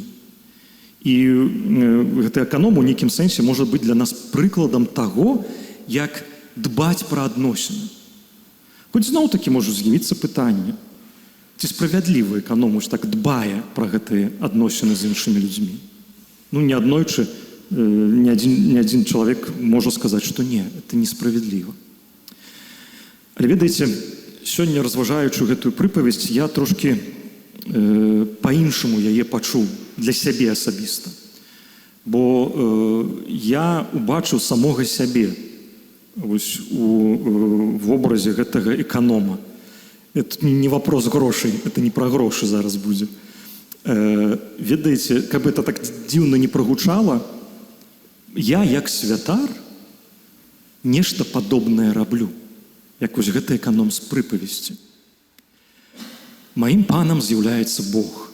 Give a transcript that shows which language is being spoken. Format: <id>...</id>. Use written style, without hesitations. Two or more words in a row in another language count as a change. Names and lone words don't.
<be>І гэты эканом у нейкім сэнсе можа быць для нас прыкладам таго, як дбаць пра адносіны. Хоць зноў-такі можа з'явіцца пытанне, ці справядлівы эканом так дбае пра гэтыя адносіны з іншымі людзьмі. Не аднойчы</be> <ru>ни один человек может сказать, что не, это несправедливо.</ru> <be>Але ведаеце, сёння разважаючы гэтую прыпавесць, я трошки па-іншаму яе пачуў для сябе асабіста. Бо я убачыў самога сябе у вобразе гэтага эканома.</be> <ru>Это не вопрос</ru> <be>грошай, это не пра грошы зараз будзе. Ведаеце, каб это так дзіўна не прагучала, я, як святар, нешта падобнае раблю, як гэты эканом з прыпавесці. Маім панам з'яўляецца Бог.</be>